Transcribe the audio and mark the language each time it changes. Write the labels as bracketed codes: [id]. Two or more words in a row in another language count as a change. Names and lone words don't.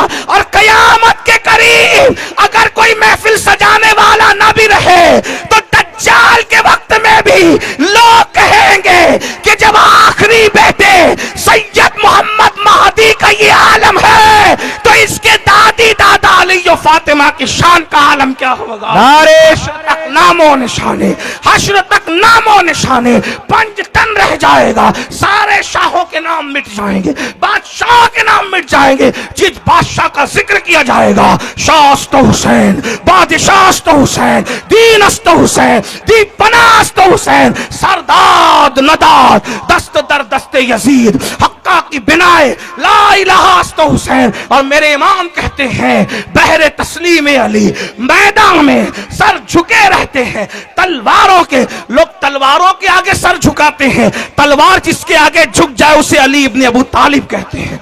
[ur] اور قیامت کے قریب اگر کوئی محفل سجانے والا نہ بھی رہے تو دجال کے وقت میں بھی لوگ کہیں گے کہ جب آخری بیٹے سید محمد مہدی کا یہ عالم ہے تو اس کے دادی دادا علی و فاطمہ کی شان کا عالم کیا ہوگا. حشر تک نام و نشانے، حشر تک نام و نشانے پنجتن رہ جائے گا. سارے شاہوں کے نام مٹ جائیں گے، بادشاہ کے نام مٹ جائیں گے. جس بادشاہ کا ذکر کیا جائے گا [fa] شاہ است حسین، بادشاہ است حسین، دین است حسین، دی پناہ است حسین، سرداد نداد دست در دست یزید، حقہ کی بنائے لا الہ است حسین. [ur] اور میرے امام کہتے ہیں بحر تسلیم علی میدان میں سر جھکے رہتے ہیں. تلواروں کے لوگ تلواروں کے آگے سر جھکاتے ہیں، تلوار جس کے آگے جھک جائے اسے علی ابن ابو طالب کہتے ہیں.